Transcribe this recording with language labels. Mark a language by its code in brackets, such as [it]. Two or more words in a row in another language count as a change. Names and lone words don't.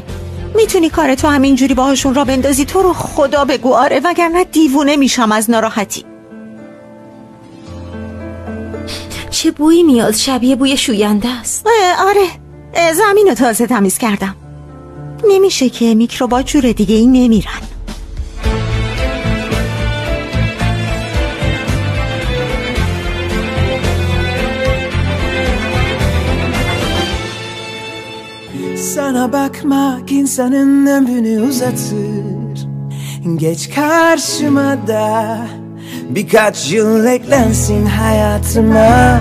[fa] میتونی کارتو همینجوری باهاشون را بندازی؟ تو رو خدا بگو آره، وگرنه دیوونه میشم از ناراحتی. چه بویی میاد؟ شبیه بوی شوینده است. آره، زمین رو تازه تمیز کردم. نمیشه که میکروبات جور دیگه این نمیرن. [tr] Sana bakmak insanın ömrünü uzatır. Geç karşıma da birkaç yıl eklensin hayatıma.